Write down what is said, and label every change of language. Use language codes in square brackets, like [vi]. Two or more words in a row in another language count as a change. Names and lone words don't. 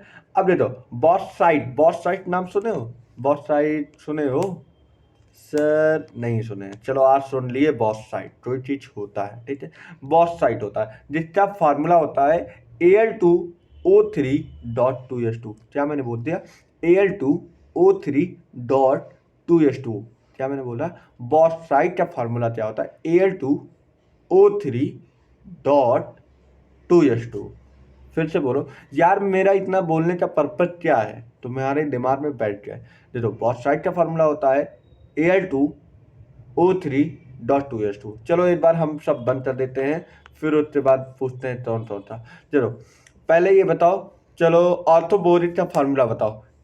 [hi] अब देखो बॉक्साइट, बॉक्साइट नाम सुने हो? बॉक्साइट सुने हो? सर नहीं सुने, चलो आज सुन लिए। बॉक्साइट कोई चीज होता है, ठीक है। बॉक्साइट होता है जिसका फार्मूला होता है Al2O3.2s2। क्या मैंने बोल दिया? Al2O3.2s2। क्या मैंने बोला? बॉक्साइट का फार्मूला क्या होता है? Al2O3.2s2। फिर से बोलो यार, मेरा इतना बोलने का पर्पज क्या है तुम्हारे दिमाग में बैठ जाए। देखो बॉक्साइट का फार्मूला होता है Al2O3.2s2। चलो एक बार हम सब बंद कर देते हैं, फिर उसके बाद पूछते हैं कौन कौन था। चलो पहले ये बताओ, चलो ऑर्थोबोरिक का फार्मूला बताओ।